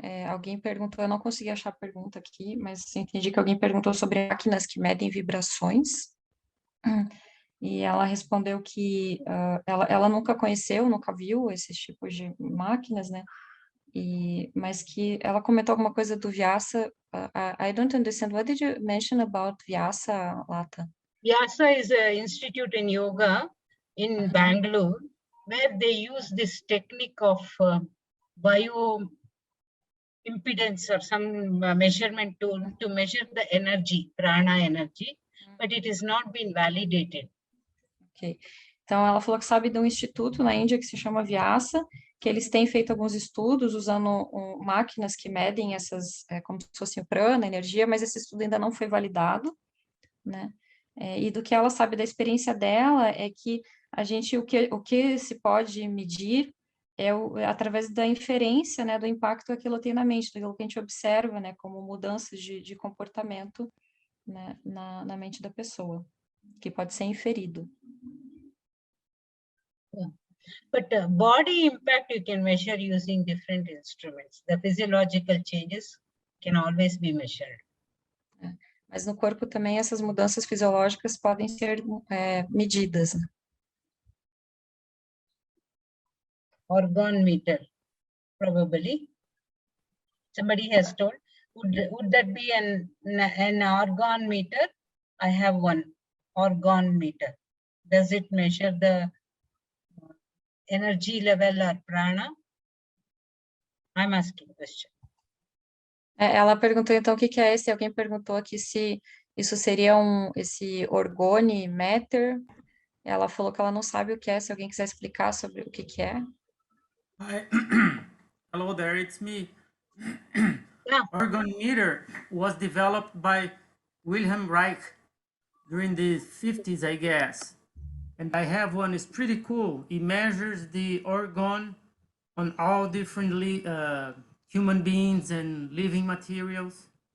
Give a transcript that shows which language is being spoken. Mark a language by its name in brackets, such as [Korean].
[Portuguese] Alguém perguntou, eu não consegui achar a pergunta aqui, mas entendi que alguém perguntou sobre máquinas que medem vibrações. E ela respondeu que ela nunca conheceu, nunca viu esses tipos de máquinas, né? Mas que ela comentou alguma coisa do Vyasa. [English] I don't understand. What did you mention about Vyasa, Latha? Vyasa is an institute in yoga in Bangalore, where they use this technique of bio impedance or some measurement tool to measure the energy, prana energy, but it has not been validated. Ok. [Portuguese] Então, ela falou que sabe de um instituto na Índia que se chama Vyasa, que eles têm feito alguns estudos usando máquinas que medem essas, como se fosse prana, energia, mas esse estudo ainda não foi validado, né? E do que ela sabe da experiência dela é que o que se pode medir através da inferência, né, do impacto que aquilo tem na mente, daquilo que a gente observa, né, como mudanças de comportamento, né, na mente da pessoa, que pode ser inferido. [English] Yeah. But body impact you can measure using different instruments. The physiological changes can always be measured. [Portuguese] Mas no corpo também essas mudanças fisiológicas podem ser medidas. [English] Organ meter, probably. Somebody has told, would that be an organ meter? I have one organ meter. Does it measure the energy level or prana? I'm asking a question. [Portuguese] Ela perguntou então o que é esse, alguém perguntou aqui se isso seria esse orgonimeter. Ela falou que ela não sabe o que é, se alguém quiser explicar sobre o que é. [English] Hi. Hello there, it's me. Yeah. Organometer was developed by Wilhelm Reich during the 50s, I guess. And I have one, it's pretty cool. It measures the organ on all different human beings and living materials.